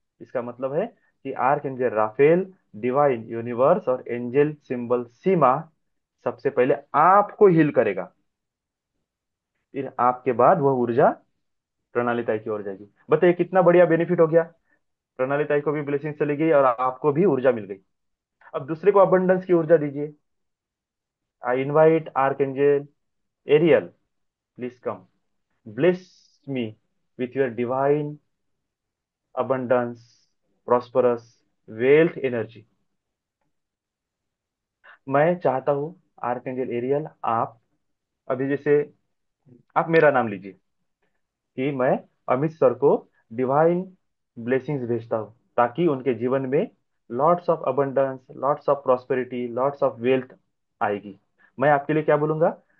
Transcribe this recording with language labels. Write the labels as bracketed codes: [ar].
[hi] इसका मतलब है कि arc angel Rafale, divine universe और एंजल सिंबल सीमा सबसे पहले आपको हील करेगा। फिर आपके बाद वह ऊर्जा प्रणाली ताई की ओर जाएगी। बताइए कितना बढ़िया बेनिफिट हो गया। प्रणाली ताई को भी ब्लेसिंग चली गई और आपको भी ऊर्जा मिल गई। अब दूसरे को अबंडेंस की ऊर्जा दीजिए। [en] I invite archangel Ariel, please come, bless me with your divine abundance, prosperous wealth energy। [hi] मैं चाहता हूं आर्कएंजल एरियल, आप अभी जैसे आप मेरा नाम लीजिए कि मैं अमित सर को डिवाइन ब्लेसिंग्स भेजता हूं ताकि उनके जीवन में [en] lots of abundance, lots of prosperity, lots of wealth [hi] आएगी। मैं आपके लिए क्या बोलूंगा?